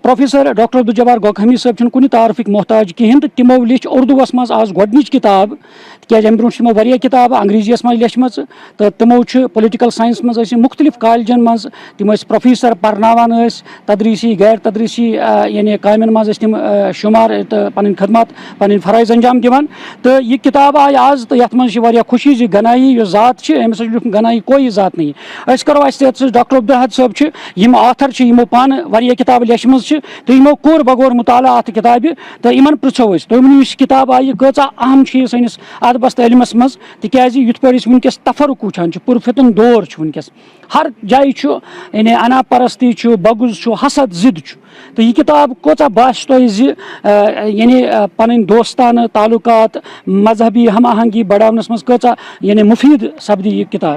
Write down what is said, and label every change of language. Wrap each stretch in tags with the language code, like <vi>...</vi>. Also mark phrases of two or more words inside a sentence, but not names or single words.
<ks>پروفیسر ڈاکٹر عبدالجبار گوگہمی صٲب چھِنہٕ کُنہِ تعارفٕکۍ محتاج کِہیٖنۍ تہٕ تِمو لیٚچھ اردوٗوس منٛز آز گۄڈنِچ کِتاب تِکیازِ اَمہِ برونٛٹھ چھِ تِمو واریاہ کِتابہٕ انگریٖزیَس منٛز لیچھمٕژ تہٕ تِمو چھِ</ks> <en>political science</en> <ks>منٛز ٲسۍ مختلف کالجن منٛز تِم ٲسۍ پروفیسر پرناوان ٲسۍ تدریٖسی غیر تدریٖسی یعنی کامٮ۪ن منٛز ٲسۍ تِم شُمار تہٕ پنٕنۍ خدمات پنٕنۍ فرٲیض انجام دِوان تہٕ یہِ کِتاب آیہِ آز تہٕ یَتھ منٛز چھِ واریاہ خوشی زِ گنایی یۄس ذات چھِ أمِس چھُ گنایی</ks> <ur>کوئی ذات نہیں.</ur> <ks>أسۍ کرو اَسہِ یَتھ سۭتۍ ڈاکٹر عبدالحد صٲب چھِ یِم آتھر چھِ یِمو پانہٕ واریاہ کِتابہٕ لیچھمٕژ چھِ تہٕ یِمو کوٚر بغور مُطالعہ اَتھ کِتابہِ تہٕ یِمن پرٛژھو أسۍ تُہۍ ؤنِو یُس کِتاب آیہِ کۭژاہ اہم چھِ یہِ سٲنِس ادبس تہٕ علمس منٛز تِکیازِ یِتھ پٲٹھۍ أسۍ ونکیٚس تفرُق وٕچھان چھِ پُرفتن دور چھُ ونکیٚس ہر جایہِ چھُ یعنی انا پرستی چھُ بغض چھُ حسد ضد چھُ تہٕ یہِ کِتاب کۭژاہ باسہِ تۄہہِ زِ یعنی پنٕنۍ دوستانہٕ تعلقات مذہبی ہم آہنگی بڑاونس منٛز کۭژاہ یعنی مُفیٖد سپدی یہِ کِتاب.</ks>